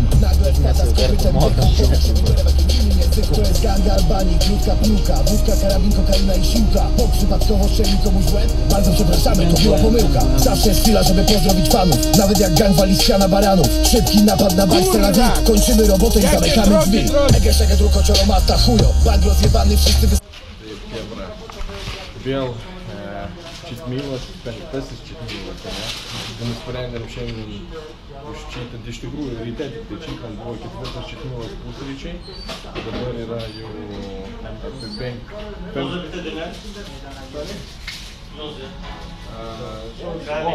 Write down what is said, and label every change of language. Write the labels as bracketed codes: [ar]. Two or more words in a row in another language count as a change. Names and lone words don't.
[pl] Nagle wpada z kopytem to jest gang Albanii, krótka piłka, wódka, karabin, kokaina i siłka. Bok przypadkowo strzelił komuś w łeb. Bardzo przepraszamy, to była pomyłka. Zawsze jest chwila, żeby pozdrowić fanów. Nawet jak gang wali z siana baranów. Szybki napad na bank, Tel Awiw. Kończymy robotę i zamykamy drzwi. Ege, szege, druko, cioromata, chujo. Bank rozjebany, wszyscy [lt] Vėl čitmylas, 5 čitmylas, ne? Nusprendėm šiandien užčytinti, iš tikrųjų ryte tik tai čytant buvo 4 čitmylas pusryčiai, dabar yra jau apie 5.